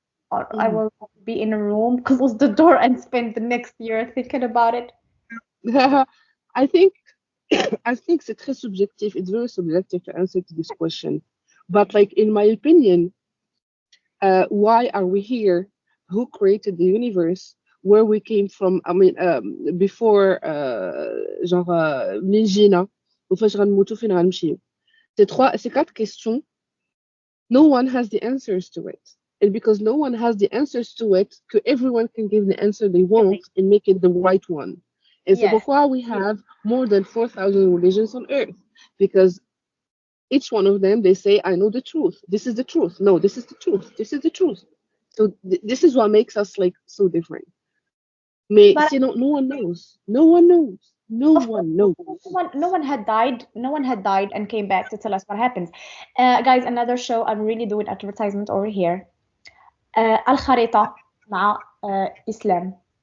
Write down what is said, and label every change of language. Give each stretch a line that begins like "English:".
English: I will be in a room, close the door, and spend the next year thinking about it. I think
French: c'est très subjective.
English: It's very subjective to answer to this question. But like in my opinion, why are we here? Who created the universe? Where we came from? I mean, before
Arabic: genre منين جينا وفاش غنموتوا فين غنمشيو.
French: C'est 4 questions.
English: No one has the answers to it. And because no one has the answers to it, everyone can give the answer they want and make it the right one. And so pourquoi we have more than 4,000 religions on earth? Because each one of them, they say, I know the truth. This is the truth. No, this is the truth. This is the truth. So this is what makes us like so different. But no one knows. No one knows. No one knows. No one had died. No one had died and came back to tell us what happens. Guys, another show. I'm really doing advertisement over here.
Arabic: الخريطة مع Islam.